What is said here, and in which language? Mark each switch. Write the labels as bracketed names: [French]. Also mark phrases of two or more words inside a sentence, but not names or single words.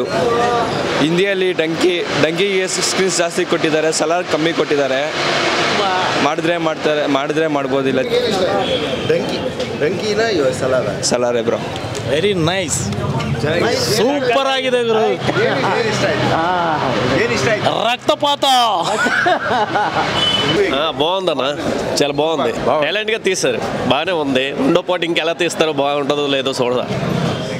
[Kannada] ಹಿಂದಿಯಲ್ಲಿ ಡಂಕಿಗೆ ಸ್ಕ್ರೀನ್ಸ್ ಜಾಸ್ತಿ ಕೊಟ್ಟಿದ್ದಾರೆ, ಸಲಾರ್ ಕಮ್ಮಿ ಕೊಟ್ಟಿದ್ದಾರೆ. ಮಾಡಿದ್ರೆ ಮಾಡ್ಬೋದಿಲ್ಲ. ಡಂಕಿನ ಸಲಾರೇ ಬ್ರೋ. [English] very nice, [Kannada] ಸೂಪರ್ ಆಗಿದೆ ಗುರು. [Telugu] రక్తపాత బాగుందన్న, చాలా బాగుంది. టాలెంట్గా తీస్తారు, బాగానే ఉంది. రెండో పాటు ఇంకెలా తీస్తారో బాగుంటుందో లేదో చూడదా.